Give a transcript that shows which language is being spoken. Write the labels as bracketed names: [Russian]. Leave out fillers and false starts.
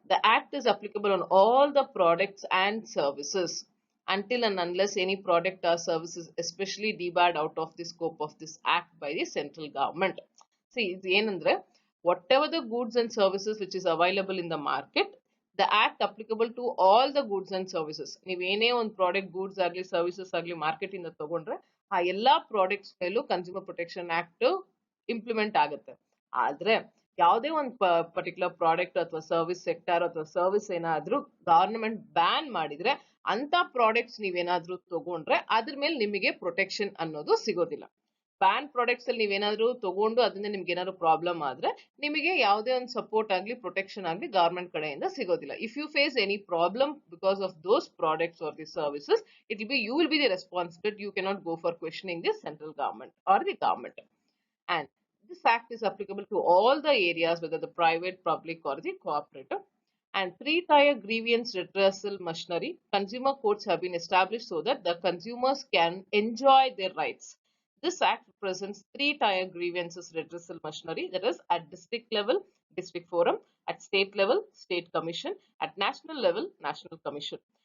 [English] The act is applicable on all the products and services until and unless any product or services especially debarred out of the scope of this act by the central government. See, whatever the goods and services which is available in the market, the act applicable to all the goods and services. [Kannada] ನೀವು ಏನೇ ಒಂದು product goods ಆಗಲಿ services ಆಗಲಿ market ಇಂದ ತಗೊಂಡ್ರೆ ಆ ಎಲ್ಲಾ products ಮೇಲೂ ಕನ್ಸ್ಯೂಮರ್ ಪ್ರೊಟೆಕ್ಷನ್ ಆಕ್ಟ್ ಇಂಪ್ಲಿಮೆಂಟ್ ಆಗುತ್ತೆ. ಆದ್ರೆ ಯಾವುದೇ ಒಂದು ಪರ್ಟಿಕ್ಯುಲರ್ ಪ್ರಾಡಕ್ಟ್ ಅಥವಾ ಸರ್ವಿಸ್ ಸೆಕ್ಟರ್ ಅಥವಾ ಸರ್ವಿಸ್ ಏನಾದ್ರೂ ಗವರ್ನಮೆಂಟ್ ಬ್ಯಾನ್ ಮಾಡಿದ್ರೆ ಅಂತ ಪ್ರಾಡಕ್ಟ್ಸ್ ನೀವೇನಾದ್ರೂ ತಗೊಂಡ್ರೆ ಅದ್ರ ಮೇಲೆ ನಿಮಗೆ ಪ್ರೊಟೆಕ್ಷನ್ ಅನ್ನೋದು ಸಿಗೋದಿಲ್ಲ. ಬ್ಯಾನ್ ಪ್ರಾಡಕ್ಟ್ಸ್ ಅಲ್ಲಿ ನೀವೇನಾದ್ರೂ ತಗೊಂಡು ಅದರಿಂದ ನಿಮ್ಗೆ ಏನಾದ್ರು ಪ್ರಾಬ್ಲಮ್ ಆದ್ರೆ ನಿಮಗೆ ಯಾವುದೇ ಒಂದು ಸಪೋರ್ಟ್ ಆಗಲಿ ಪ್ರೊಟೆಕ್ಷನ್ ಆಗಲಿ ಗವರ್ಮೆಂಟ್ ಕಡೆಯಿಂದ ಸಿಗೋದಿಲ್ಲ. [English] If you face any problem because of those products or the services, it will be you will be the responsibility. You cannot go for questioning the central government or the government. And this act is applicable to all the areas, whether the private, public or the cooperative. And three-tier grievance redressal machinery, consumer courts have been established so that the consumers can enjoy their rights. This act represents three-tier grievances redressal machinery, that is at district level, district forum, at state level, state commission, at national level, national commission.